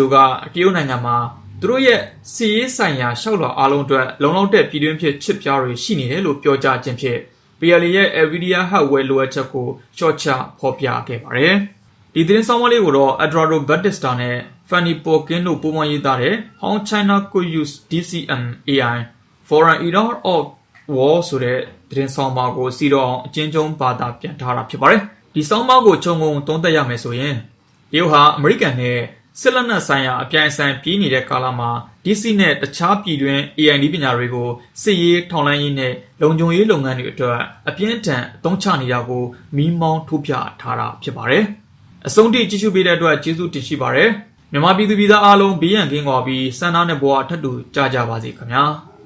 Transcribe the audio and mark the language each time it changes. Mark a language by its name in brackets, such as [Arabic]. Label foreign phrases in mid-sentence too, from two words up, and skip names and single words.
[Burmese] ကတရုတ်နိုင်ငံမှာသူတို့ရဲ့စီးရေးဆိုင်ရာရှောက်လွှာအားလုံးအတွက်လုံလောက်တဲ့ပြည်တွင်းဖြစ်ချစ်ပြားတွေရှိနေတယ်လို့ပြောကြားခြင်းဖြင့် PLA ရဲ့ [English] NVIDIA hardware [Burmese] လိုအပ်ချက်ကိုရှော့ချဖော်ပြခဲ့ ပါတယ်။ဒီသတင်းဆောင်မလေးကိုတော့ Eduardo Batista နဲ့ Fanny Porkin တို့ပုံမှန်ရေးသားတဲ့ How China Could Use DCM AI for an Era of War ဆို တဲ့သတင်းဆောင်ပါကိုစီတော့အချင်းချင်းဘာသာပြန်ထားတာဖြစ်ပါတယ်။ဒီဆောင်ပါကိုခြုံငုံသုံးသပ်ရမယ်ဆိုရင်တရုတ်ဟာအမေရိကန်နဲ့စစ်လက်နက်ဆိုင်ရာအပြိုင်ဆိုင်ပြေးနေတဲ့ကာလမှာ DC နဲ့တခြားပြည်တွင်း AI နည်းပညာတွေကိုစစ်ရေးထောက်လှမ်းရေးနဲ့လုံခြုံရေးလုပ်ငန်းတွေအတွက်အပြင်းထန်အသုံးချနေတာကိုမီးမောင်းထိုးပြထားတာဖြစ်ပါတယ်။အဆုံးထိကြည့်ရှုပေးတဲ့အတွက်ကျေးဇူးတင်ရှိပါတယ်။မြန်မာပြည်သူပြည်သားအားလုံးဘေးရန်ကင်းကွာပြီးစံနာနဲ့ဘဝထပ်တူကြကြပါစေခင်ဗျာ။